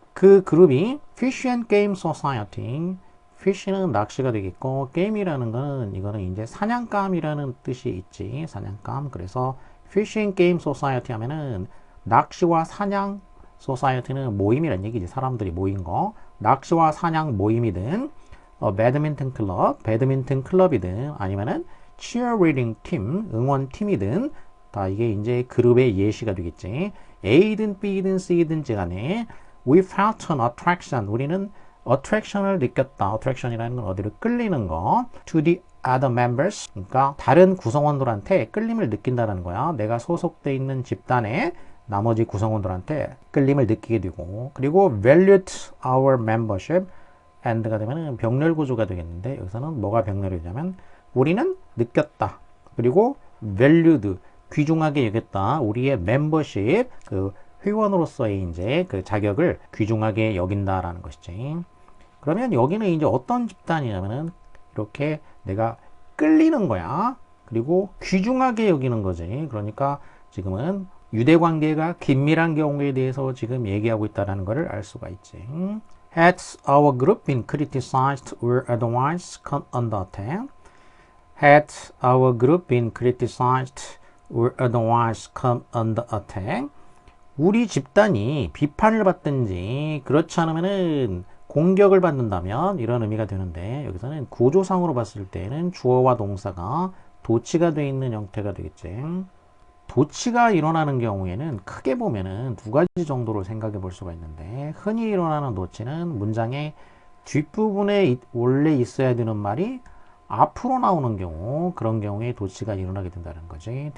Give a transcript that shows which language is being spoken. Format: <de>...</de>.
<ko>그 그룹이 Fish and Game Society. fish는 낚시가 되겠고, 게임이라는 거는 이거는 이제 사냥감이라는 뜻이 있지. 사냥감. 그래서 Fish and Game Society 하면은 낚시와 사냥 소사이어티는 모임이란 얘기지. 사람들이 모인 거. 낚시와 사냥 모임이든 배드민턴 클럽, 배드민턴 클럽이든 아니면은 cheerleading 팀, 응원팀이든 다 이게 이제 그룹의 예시가 되겠지. A든 B든 C든 간에</ko> <en>we felt an attraction.</en> <ko>우리는 attraction을 느꼈다. attraction이라는 건 어디로 끌리는 거.</ko> <en>to the other members.</en> <ko>그러니까 다른 구성원들한테 끌림을 느낀다는 거야. 내가 소속돼 있는 집단의 나머지 구성원들한테 끌림을 느끼게 되고, 그리고</ko> <en>valued our membership and</en> <ko>가 되면 병렬 구조가 되겠는데, 여기서는 뭐가 병렬이 되냐면 우리는 느꼈다. 그리고 valued 귀중하게 여겼다. 우리의 membership 그 회원으로서의 이제 그 자격을 귀중하게 여긴다라는 것이지. 그러면 여기는 이제 어떤 집단이냐면은 이렇게 내가 끌리는 거야. 그리고 귀중하게 여기는 거지. 그러니까 지금은 유대관계가 긴밀한 경우에 대해서 지금 얘기하고 있다는 것을 알 수가 있지.</ko> <en>Had our group been criticized or otherwise come under attack? Had our group been criticized will otherwise come under attack.</en> <ko>우리 집단이 비판을 받든지 그렇지 않으면은 공격을 받는다면 이런 의미가 되는데 여기서는 구조상으로 봤을 때는 주어와 동사가 도치가 되어 있는 형태가 되겠지. 도치가 일어나는 경우에는 크게 보면은 두 가지 정도로 생각해 볼 수가 있는데 흔히 일어나는 도치는 문장의 뒷부분에 원래 있어야 되는 말이 앞으로 나오는 경우 그런 경우에 도치가 일어나게 된다는 거지.</ko>